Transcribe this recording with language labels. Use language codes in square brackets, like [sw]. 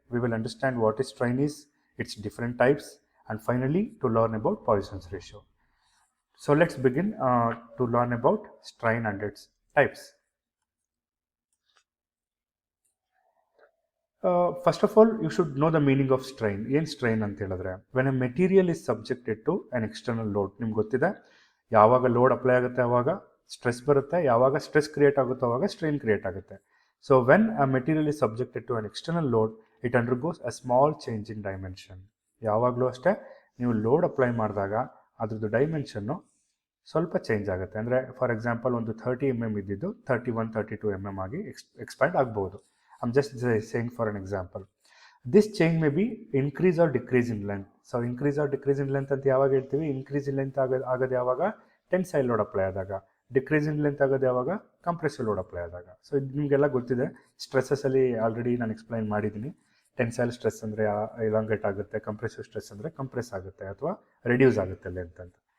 [en] We will understand what is strain is, its different types, and finally to learn about Poisson's ratio. So let's begin to learn about strain and its types. First of all, you should know the meaning of strain. [kn] ಏನು strain ಅಂತ ಹೇಳಿದ್ರೆ [en] When a material is subjected to an external load. [kn] ನಿಮ್ಗೆ ಗೊತ್ತಿದೆ, ಯಾವಾಗ load apply ಆಗುತ್ತೆ ಆವಾಗ stress ಬರುತ್ತೆ, ಯಾವಾಗ ಸ್ಟ್ರೆಸ್ ಕ್ರಿಯೇಟ್ ಆಗುತ್ತೋ ಆವಾಗ ಸ್ಟ್ರೈನ್ ಕ್ರಿಯೇಟ್ ಆಗುತ್ತೆ. [en] So when a material is subjected to an external load, it undergoes a small change in dimension. [kn] ಯಾವಾಗಲೂ ಅಷ್ಟೇ, ನೀವು ಲೋಡ್ ಅಪ್ಲೈ ಮಾಡಿದಾಗ ಅದ್ರದ್ದು ಡೈಮೆನ್ಷನ್ನು ಸ್ವಲ್ಪ ಚೇಂಜ್ ಆಗುತ್ತೆ. ಅಂದರೆ [en] for example [kn] ಒಂದು 30 mm ಇದ್ದಿದ್ದು 31-32 mm ಆಗಿ ಎಕ್ಸ್ಪ್ಯಾಂಡ್ ಆಗ್ಬೋದು. [en] I'm just saying for an example. This change may be increase or decrease in length. So increase or decrease in length [kn] ಅಂತ ಯಾವಾಗ ಹೇಳ್ತೀವಿ? ಇನ್ಕ್ರೀಸ್ ಇನ್ ಲೆಂತ್ ಆಗೋದು ಯಾವಾಗ ಟೆನ್ಸೈಲ್ ಲೋಡ್ ಅಪ್ಲೈ ಆದಾಗ, ಡಿಕ್ರೀಸ್ ಇನ್ ಲೆಂತ್ ಆಗೋದು ಯಾವಾಗ compressive load apply ಆದಾಗ. So ಇದು ನಿಮಗೆಲ್ಲ ಗೊತ್ತಿದೆ. ಸ್ಟ್ರೆಸ್ಸಲ್ಲಿ ಆಲ್ರೆಡಿ ನಾನು ಎಕ್ಸ್ಪ್ಲೈನ್ ಮಾಡಿದ್ದೀನಿ. ಟೆನ್ಸೈಲ್ ಸ್ಟ್ರೆಸ್ ಅಂದರೆ ಇಲಾಂಗೇಟ್ ಆಗುತ್ತೆ, ಕಂಪ್ರೆಸಿವ್ ಸ್ಟ್ರೆಸ್ ಅಂದರೆ ಕಂಪ್ರೆಸ್ ಆಗುತ್ತೆ ಅಥವಾ ರೆಡ್ಯೂಸ್ ಆಗುತ್ತೆ ಲೆಂತ್ ಅಂತ.